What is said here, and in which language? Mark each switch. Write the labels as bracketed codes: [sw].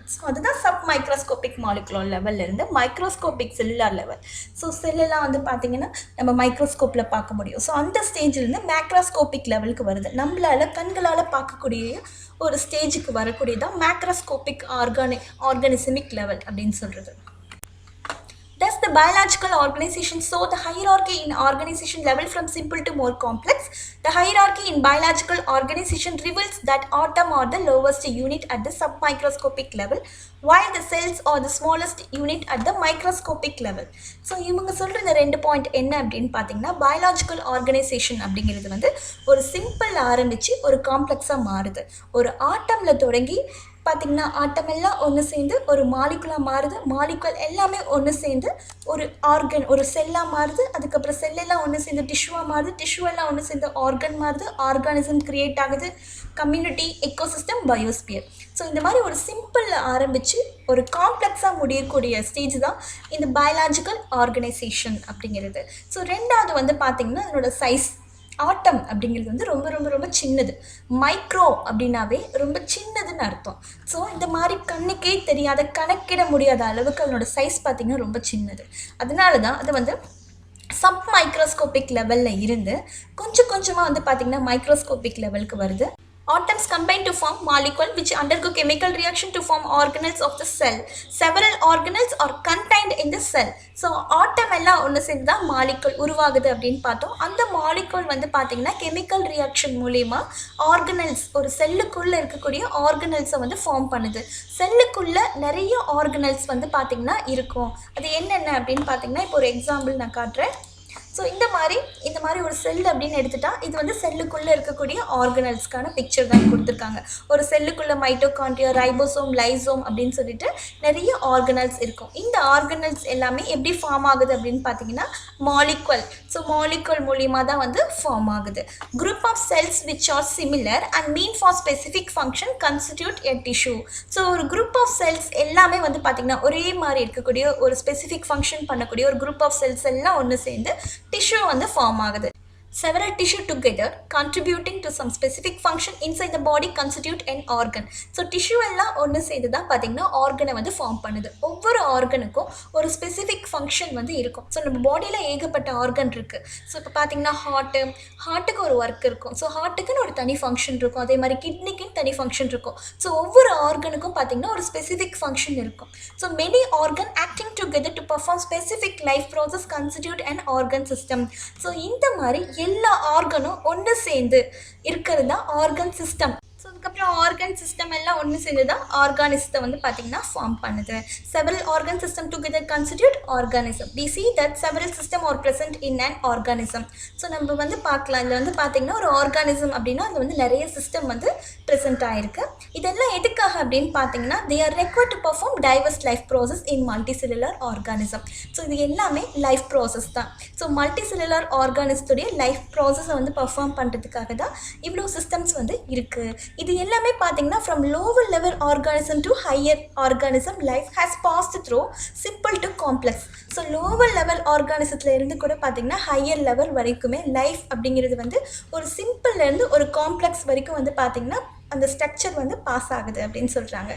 [ta] So அதுதான் sub microscopic molecular லெவல்லேருந்து microscopic cellular level. So செல்லெல்லாம் வந்து பார்த்திங்கன்னா நம்ம மைக்ரோஸ்கோப்பில் பார்க்க முடியும். ஸோ அந்த ஸ்டேஜ்லேருந்து மேக்ரோஸ்கோபிக் லெவலுக்கு வருது. நம்மளால் கண்களால் பார்க்கக்கூடிய ஒரு ஸ்டேஜுக்கு வரக்கூடியதான் மேக்ரோஸ்கோபிக் ஆர்கானிசமிக் லெவல் அப்படின்னு சொல்கிறது. [en] Thus, the biological organization saw the hierarchy in organization level from simple to more complex. The hierarchy in biological organization reveals that atom are the lowest unit at the submicroscopic level, while the cells are the smallest unit at the microscopic level. [ta] So, இவங்க சொல்கிற இந்த 2 point என்ன அப்படின்னு பார்த்தீங்கன்னா biological organisation அப்படிங்கிறது வந்து ஒரு simple ஆரம்பித்து ஒரு காம்ப்ளெக்ஸாக மாறுது. ஒரு ஆட்டமில் தொடங்கி பார்த்திங்கன்னா ஆட்டம் எல்லாம் ஒன்று சேர்ந்து ஒரு மாலிகுலாக மாறுது. மாலிகுல் எல்லாமே ஒன்று சேர்ந்து ஒரு ஆர்கன், ஒரு செல்லாக மாறுது. அதுக்கப்புறம் செல்லெல்லாம் ஒன்று சேர்ந்து டிஷ்யூவாக மாறுது. டிஷ்யூ எல்லாம் ஒன்று சேர்ந்து ஆர்கன் மாறுது. ஆர்கானிசம் கிரியேட் ஆகுது. Community, ecosystem, biosphere. ஸோ இந்த மாதிரி ஒரு சிம்பிளில் ஆரம்பித்து ஒரு காம்ப்ளெக்ஸாக முடியக்கூடிய ஸ்டேஜ் தான் இந்த பயாலஜிக்கல் ஆர்கனைசேஷன் அப்படிங்கிறது. ஸோ ரெண்டாவது வந்து பார்த்திங்கன்னா அதனோட சைஸ். ஆட்டம் அப்படிங்கிறது வந்து ரொம்ப சின்னது. மைக்ரோ அப்படின்னாவே ரொம்ப சின்னதுன்னு அர்த்தம். ஸோ இந்த மாதிரி கண்ணுக்கே தெரியாத, கணக்கிட முடியாத அளவுக்கு அதனோட சைஸ் பார்த்திங்கன்னா ரொம்ப சின்னது. அதனால தான் அது வந்து சப் மைக்ரோஸ்கோபிக் லெவலில் இருந்து கொஞ்சமாக வந்து பார்த்திங்கன்னா மைக்ரோஸ்கோபிக் லெவலுக்கு வருது. [en] Atoms combine to form molecule which undergo chemical reaction to form organelles of the cell. Several organelles are contained in the cell. [ta] So ஆட்டம் எல்லாம் ஒன்று சேர்ந்து தான் மாலிகுல் உருவாகுது அப்படின்னு பார்த்தோம். அந்த மாலிகுல் வந்து பார்த்திங்கன்னா கெமிக்கல் ரியாக்ஷன் மூலிமா ஆர்கனல்ஸ், ஒரு செல்லுக்குள்ளே இருக்கக்கூடிய ஆர்கனல்ஸை வந்து ஃபார்ம் பண்ணுது. செல்லுக்குள்ளே நிறைய ஆர்கனல்ஸ் வந்து பார்த்திங்கன்னா இருக்கும். அது என்னென்ன அப்படின்னு பார்த்திங்கன்னா இப்போ ஒரு எக்ஸாம்பிள் நான் காட்டுறேன். ஸோ இந்த மாதிரி ஒரு செல் அப்படின்னு எடுத்துட்டா இது வந்து செல்லுக்குள்ளே இருக்கக்கூடிய ஆர்கனல்ஸ்க்கான பிக்சர் தான் கொடுத்துருக்காங்க. ஒரு செல்லுக்குள்ளே மைட்டோகாண்ட்ரியா, ரைபோசோம், லைசோம் அப்படின்னு சொல்லிட்டு நிறைய ஆர்கனல்ஸ் இருக்கும். இந்த ஆர்கனல்ஸ் எல்லாமே எப்படி ஃபார்ம் ஆகுது அப்படின்னு பார்த்தீங்கன்னா மாலிகுல். ஸோ மாலிகுல் மூலிமா தான் வந்து ஃபார்ம் ஆகுது. [en] Group of cells which are similar and mean for specific function constitute a tissue. [ta] So ஒரு குரூப் ஆஃப் செல்ஸ் எல்லாமே வந்து பார்த்திங்கன்னா ஒரே மாதிரி இருக்கக்கூடிய ஒரு ஸ்பெசிஃபிக் ஃபங்க்ஷன் பண்ணக்கூடிய ஒரு குரூப் ஆஃப் செல்ஸ் எல்லாம் ஒன்று சேர்ந்து டிஷ்யூ வந்து ஃபார்ம் ஆகுது. [en] Several tissue together contributing to some specific function inside the body constitute an organ. [ta] So tissue எல்லாம் ஒன்று சேர்ந்து தான் பார்த்திங்கன்னா ஆர்கனை வந்து ஃபார்ம் பண்ணுது. ஒவ்வொரு ஆர்கனுக்கும் ஒரு ஸ்பெசிஃபிக் ஃபங்க்ஷன் வந்து இருக்கும். ஸோ நம்ம பாடியில் ஏகப்பட்ட ஆர்கன் இருக்குது. ஸோ இப்போ பார்த்திங்கன்னா ஹார்ட்டுக்கு ஒரு ஒர்க் இருக்கும். ஸோ ஹார்ட்டுக்குன்னு ஒரு தனி ஃபங்க்ஷன் இருக்கும். அதே மாதிரி கிட்னிக்குன்னு தனி ஃபங்க்ஷன் இருக்கும். ஸோ ஒவ்வொரு ஆர்கனுக்கும் பார்த்திங்கன்னா ஒரு ஸ்பெசிஃபிக் ஃபங்க்ஷன் இருக்கும். [en] So many organ acting together to perform specific life process constitute an organ system. [ta] So இந்த மாதிரி எல்லா ஆர்கனும் ஒன்று சேர்ந்து இருக்கிறது தான் ஆர்கன் சிஸ்டம். ஸோ அதுக்கப்புறம் ஆர்கன் சிஸ்டம் எல்லாம் ஒன்று சேர்ந்து தான் ஆர்கானிசத்தை வந்து பார்த்திங்கன்னா ஃபார்ம் பண்ணுது. [en] Several organ system together constitute organism. We see that several system are present in an organism. [ta] So நம்ம வந்து பார்க்கலாம், இதில் வந்து பார்த்திங்கன்னா ஒரு ஆர்கானிசம் அப்படின்னா அது வந்து நிறைய சிஸ்டம் வந்து ப்ரெசென்ட் ஆகிருக்கு. இதெல்லாம் எதுக்காக அப்படின்னு பார்த்தீங்கன்னா [en] they are required to perform diverse life process in multicellular organism. [ta] So இது எல்லாமே லைஃப் ப்ராசஸ் தான். ஸோ மல்டிசெல்லுலர் ஆர்கானிசத்துடைய லைஃப் ப்ராசஸை வந்து பர்ஃபார்ம் பண்ணுறதுக்காக தான் இவ்வளோ சிஸ்டம்ஸ் வந்து இருக்குது. இது எல்லாமே பார்த்தீங்கன்னா [en] From lower level organism to higher organism life has passed through simple to complex. [ta] So lower level ஆர்கானிசத்தில் இருந்து கூட பார்த்தீங்கன்னா ஹையர் லெவல் வரைக்குமே லைஃப் அப்படிங்கிறது வந்து ஒரு சிம்பிள்லேருந்து ஒரு காம்ப்ளெக்ஸ் வரைக்கும் வந்து பார்த்திங்கன்னா அந்த ஸ்ட்ரக்சர் வந்து பாஸ் ஆகுது அப்படின்னு சொல்கிறாங்க.